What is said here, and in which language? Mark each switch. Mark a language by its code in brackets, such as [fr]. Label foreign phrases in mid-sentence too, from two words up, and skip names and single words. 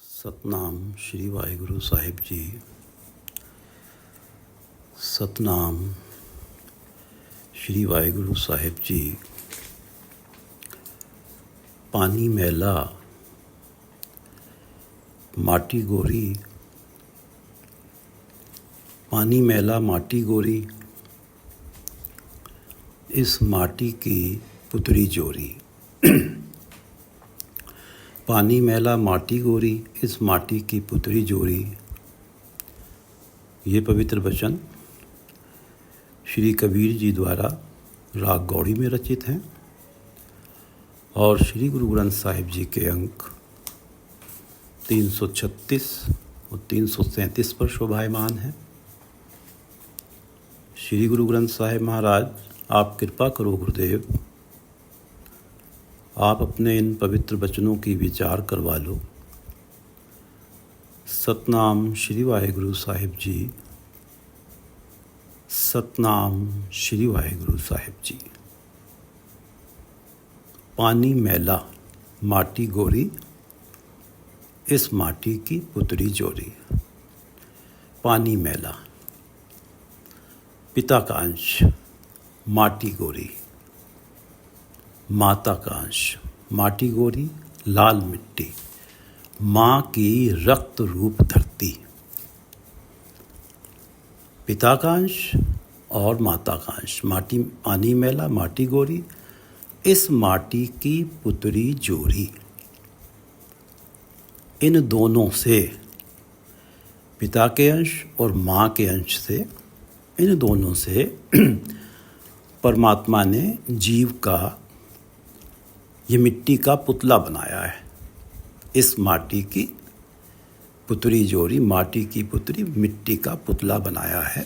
[hi] सतनाम श्री वाहिगुरु साहिब जी। सतनाम श्री वाहिगुरु साहिब जी। पानी मैला माटी गोरी, पानी मैला माटी गोरी, इस माटी की पुतरी जोरी। पानी मैला माटी गोरी, इस माटी की पुतरी जोरी। ये पवित्र वचन श्री कबीर जी द्वारा राग गौड़ी में रचित हैं और श्री गुरु ग्रंथ साहिब जी के अंक 336 और 337 पर शोभायमान हैं। श्री गुरु ग्रंथ साहिब महाराज, आप कृपा करो गुरुदेव, आप अपने इन पवित्र वचनों की विचार करवा लो। सतनाम श्री वाहिगुरु साहिब जी। सतनाम श्री वाहिगुरु साहिब जी। पानी मैला माटी गोरी, इस माटी की पुतरी जोरी। पानी मैला, पिता का अंश माटी गोरी, माता का अंश माटी गोरी, लाल मिट्टी, माँ की रक्त रूप धरती। पिता का अंश और माता का अंश माटी, पानी मैला माटी गोरी, इस माटी की पुतरी जोरी। इन दोनों से, पिता के अंश और माँ के अंश से, इन दोनों से परमात्मा ने जीव का ये मिट्टी का पुतला बनाया है। इस माटी की पुतरी जोड़ी, माटी की पुतरी मिट्टी का पुतला बनाया है।